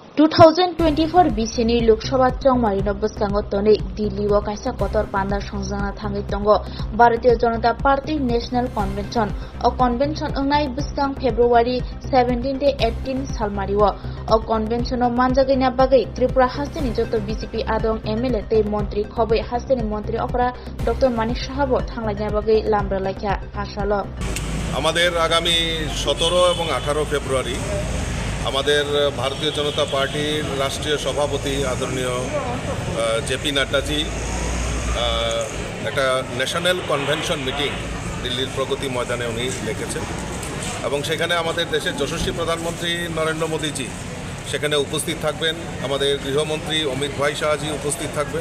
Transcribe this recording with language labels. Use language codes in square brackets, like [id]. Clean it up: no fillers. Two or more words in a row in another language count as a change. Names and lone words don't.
[brx] 2024 BCनि लोकसभा चौमारिनो बसकांगो तोनै दिल्लीआव कायसा कतर पान्दा संजाना थाङै दंग भारतीय जनता पार्टी [en] national convention [brx] अ कन्वेंशन अंगनाय बसकां फेब्रुवारी 17 ते 18 सालमारिओ अ कन्वेंशनो मानजागैना बागै त्रिपुरा हास्टेनि जत बीजेपी आदं एमएलए ते मंत्री खबै हास्टेनि मंत्री अफरा डॉक्टर मानिक साहाबो थांलायना बागै लामब्रा लायखा आशालो [bn] আমাদের আগামী 17 এবং 18 ফেব্রুয়ারি আমাদের ভারতীয় জনতা পার্টির রাষ্ট্রীয় সভাপতি আদরণীয় জেপি নাড্ডাজি একটা [en] national convention meeting [bn] দিল্লির প্রগতি ময়দানে উনি ডেকেছেন এবং সেখানে আমাদের দেশের যশস্বী প্রধানমন্ত্রী নরেন্দ্র মোদীজি সেখানে উপস্থিত থাকবেন, আমাদের গৃহমন্ত্রী অমিত ভাই শাহজি উপস্থিত থাকবেন।